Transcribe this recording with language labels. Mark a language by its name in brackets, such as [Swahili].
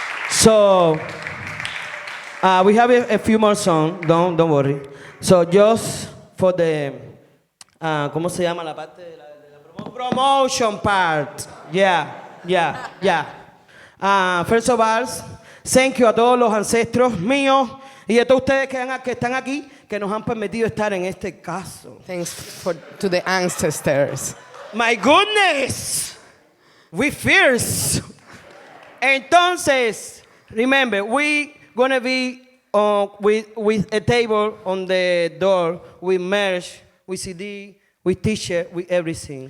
[English] So, we have a few more songs. Don't worry. So, just for the, [Spanish] ¿cómo se llama la parte de la [English] promotion part? Yeah. First of all, thank you [Spanish] a todos los ancestros míos y a todos ustedes que están aquí, que nos han permitido estar en este caso. [English] Thanks to the ancestors. My goodness, we fierce. Entonces, remember, we gonna be with a table on the door, with merch, with CD, with t-shirt, with everything.